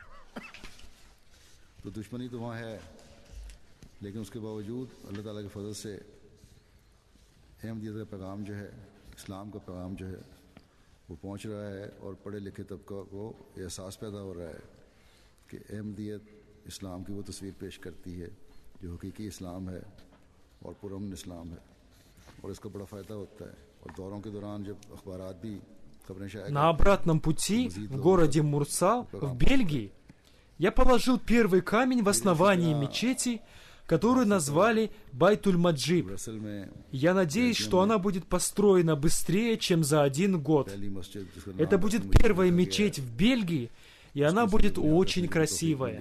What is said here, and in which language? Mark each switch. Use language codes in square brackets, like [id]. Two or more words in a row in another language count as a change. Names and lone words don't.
[ur] تو دشمنی تو وہاں ہے، لیکن اس کے باوجود اللہ تعالیٰ کے فضل سے احمدیت کا پیغام جو ہے، اسلام کا پیغام جو ہے، وہ پہنچ رہا ہے اور پڑھے لکھے طبقہ کو احساس پیدا ہو رہا ہے کہ احمدیت اسلام کی وہ تصویر پیش کرتی ہے جو حقیقی اسلام ہے اور پرامن اسلام ہے، اور اس کا بڑا فائدہ ہوتا ہے. اور دوروں کے دوران جب اخبارات بھی خبریں شاید. [ru] На обратном пути в городе Мурсал, в Бельгии, я положил первый камень в основании мечети, которую назвали Байтуль-Маджиб. Я надеюсь, что она будет построена быстрее, чем за 1 год. Это будет первая мечеть в Бельгии, и она будет очень красивая.